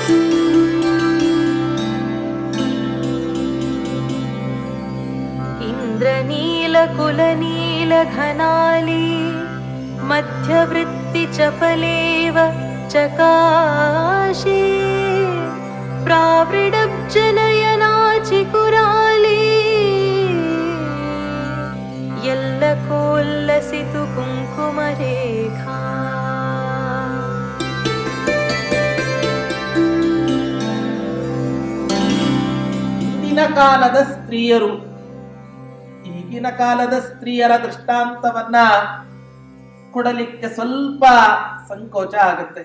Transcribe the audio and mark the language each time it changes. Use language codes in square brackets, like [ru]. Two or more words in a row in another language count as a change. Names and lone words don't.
[sa] ಇಂದ್ರಗೋಪ कुलनीलघनाली मध्यवृत्तिचपलेव चकाशे प्रावृडब्जनयनाचिकुराली यल्लकोल्लसितु कुङ्कुमरेखा [kn] ಹಿಂದಿನ ಕಾಲದ ಸ್ತ್ರೀಯರು ಈಗಿನ ಕಾಲದ ಸ್ತ್ರೀಯರ ದೃಷ್ಟಾಂತವನ್ನ ಕೊಡಲಿಕ್ಕೆ ಸ್ವಲ್ಪ ಸಂಕೋಚ ಆಗುತ್ತೆ.